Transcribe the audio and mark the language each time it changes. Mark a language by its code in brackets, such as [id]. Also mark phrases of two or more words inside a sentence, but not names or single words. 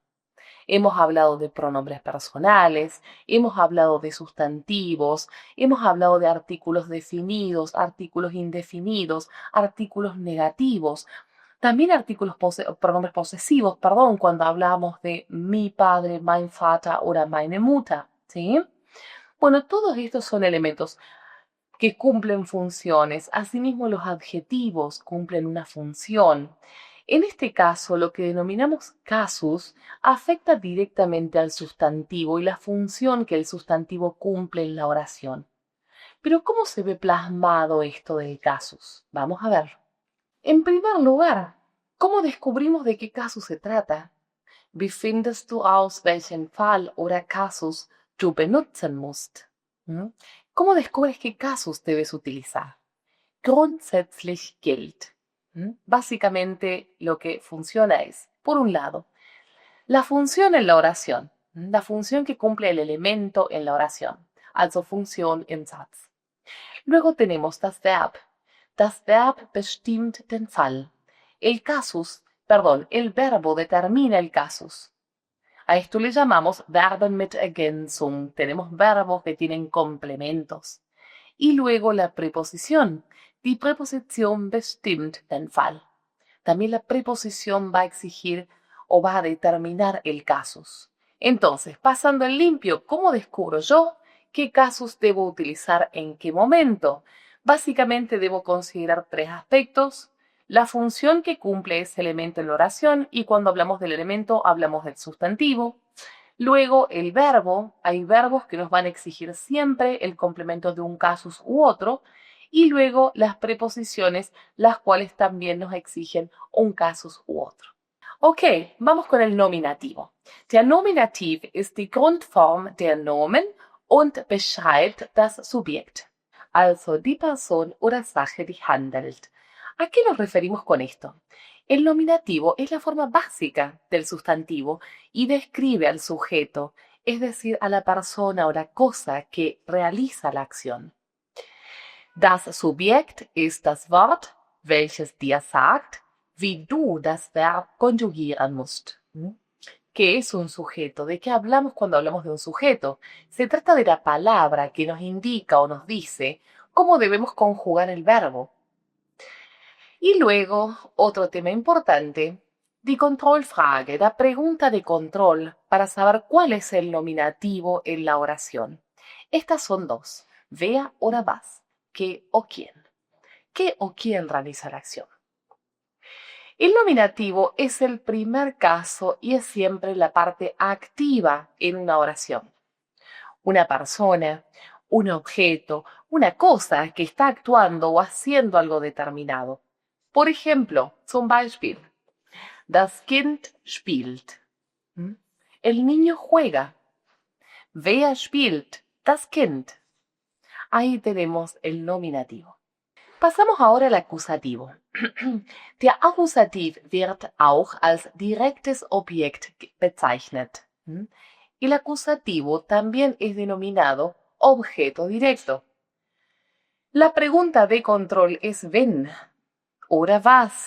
[es] Hemos hablado de pronombres personales, hemos hablado de sustantivos, hemos hablado de artículos definidos, artículos indefinidos, artículos negativos. También pronombres posesivos, cuando hablamos de mi padre, [de] mein Vater oder meine Mutter, [es] ¿sí? Bueno, todos estos son elementos que cumplen funciones. Asimismo, los adjetivos cumplen una función. En este caso, lo que denominamos casus afecta directamente al sustantivo y la función que el sustantivo cumple en la oración. Pero, ¿cómo se ve plasmado esto del casus? Vamos a ver. En primer lugar, ¿cómo descubrimos de qué casus se trata? [de] Wie findest du aus, welchen Fall oder Kasus du benutzen musst? [es] ¿Cómo descubres qué casus debes utilizar? [de] Grundsätzlich gilt. [es] Básicamente lo que funciona es, por un lado, la función en la oración, la función que cumple el elemento en la oración, [de] also Funktion im Satz. [es] Luego tenemos [de] das Verb. Das Verb bestimmt den Fall. [es] El verbo determina el casus. A esto le llamamos [de] Verben mit Ergänzung. [es] Tenemos verbos que tienen complementos. Y luego la preposición. [de] Die Präposition bestimmt den Fall. [es] También la preposición va a exigir o va a determinar el casus. Entonces, pasando en limpio, ¿cómo descubro yo qué casus debo utilizar en qué momento? Básicamente debo considerar 3 aspectos. La función que cumple ese elemento en la oración, y cuando hablamos del elemento hablamos del sustantivo. Luego el verbo, hay verbos que nos van a exigir siempre el complemento de un casus u otro, y luego las preposiciones, las cuales también nos exigen un casus u otro. Ok, vamos con el nominativo. [de] Der Nominativ ist die Grundform der Nomen und beschreibt das Subjekt, also die Person oder Sache, die handelt. [es] ¿A qué nos referimos con esto? El nominativo es la forma básica del sustantivo y describe al sujeto, es decir, a la persona o la cosa que realiza la acción. [de] Das Subjekt ist das Wort, welches dir sagt, wie du das Verb conjugieren musst. [es] ¿Qué es un sujeto? ¿De qué hablamos cuando hablamos de un sujeto? Se trata de la palabra que nos indica o nos dice cómo debemos conjugar el verbo. Y luego, otro tema importante, [de] Die Kontrollfrage, [es] la pregunta de control para saber cuál es el nominativo en la oración. Estas son dos, [de] wer oder was, [es] qué o quién. ¿Qué o quién realiza la acción? El nominativo es el primer caso y es siempre la parte activa en una oración. Una persona, un objeto, una cosa que está actuando o haciendo algo determinado. Por ejemplo, [de] zum Beispiel, das Kind spielt. [es] El niño juega. [de] Wer spielt? Das Kind. [es] Ahí tenemos el nominativo. Pasamos ahora al acusativo. [de] Der Akkusativ wird auch als direktes Objekt bezeichnet. [es] El acusativo también es denominado objeto directo. La pregunta de control es [de] wenn oder was.